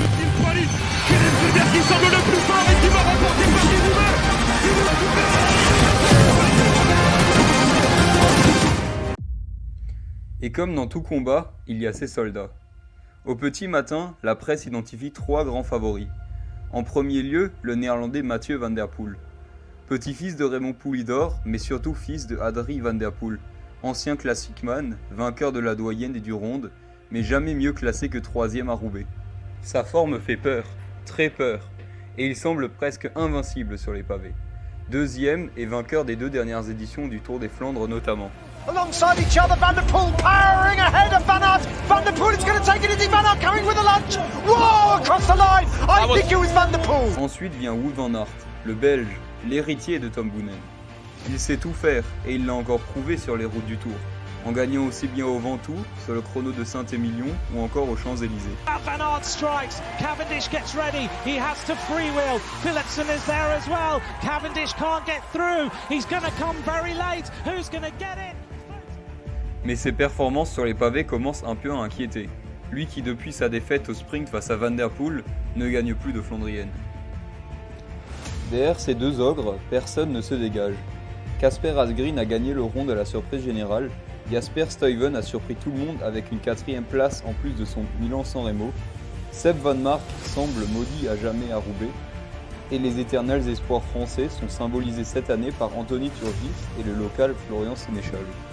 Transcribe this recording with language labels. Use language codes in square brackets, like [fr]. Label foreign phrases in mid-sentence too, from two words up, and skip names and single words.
[fr] Qui semble le plus fort et qui va remporter Et comme dans tout combat, il y a ses soldats. Au petit matin, la presse identifie 3 grands favoris. En premier lieu, le néerlandais Mathieu van der Poel. Petit-fils de Raymond Poulidor, mais surtout fils de Adrie van der Poel, ancien classicman, vainqueur de la doyenne et du ronde, mais jamais mieux classé que 3e à Roubaix. Sa forme fait peur, très peur, et il semble presque invincible sur les pavés. 2e et vainqueur des 2 dernières éditions du Tour des Flandres notamment. [en] Alongside each other, Van der Poel powering ahead of Van Aert. Van der Poel is going to take it. Is Van Aert coming with a lunge? Whoa, across the line. I think it was Van der Poel. [fr] Ensuite vient Wout van Aert, le Belge, l'héritier de Tom Boonen. Il sait tout faire et il l'a encore prouvé sur les routes du Tour, en gagnant aussi bien au Ventoux, sur le chrono de Saint-Émilion ou encore aux Champs-Élysées. [en] Van Aert strikes. Cavendish gets ready. He has to freewheel. Philipsen is there as well. Cavendish can't get through. He's going to come very late. Who's going to get it? [fr] Mais ses performances sur les pavés commencent un peu à inquiéter. Lui qui depuis sa défaite au sprint face à Van der Poel ne gagne plus de Flandrienne. Derrière ces 2 ogres, personne ne se dégage. Kasper Asgreen a gagné le rond de la surprise générale, Jasper Stuyven a surpris tout le monde avec une 4e place en plus de son Milan-San Remo, Seb Van Mark semble maudit à jamais à Roubaix, et les éternels espoirs français sont symbolisés cette année par Anthony Turgis et le local Florian Sénéchal.